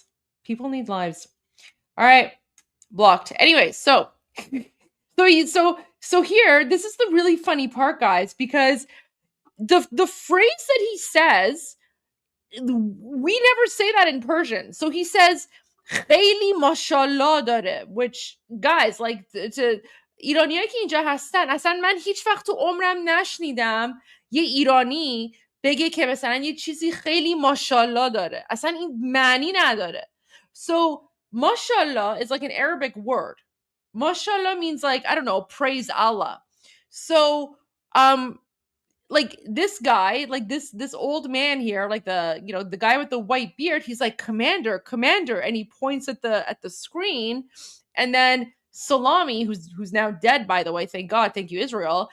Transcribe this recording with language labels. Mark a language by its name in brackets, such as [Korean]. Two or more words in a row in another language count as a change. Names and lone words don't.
[English] All right, blocked. Anyway, so here, this is the really funny part, guys, because the phrase that he says, we never say that in Persian. So he says [Persian] خیلی ماشاءالله داره, [English] which, guys, like, [Persian] ایرانیایی که اینجا هستن, اصلا من هیچ وقت تو عمرم نشنیدم یه ایرانی بگه که مثلا یه چیزی خیلی ماشاءالله داره. اصلا این معنی نداره. [English] So mashallah is like an Arabic word. Mashallah means like, I don't know, praise Allah. So like this guy, like this old man here, like the guy with the white beard, he's like, commander, and he points at the screen, and then Salami, who's now dead, by the way, thank God, thank you, Israel.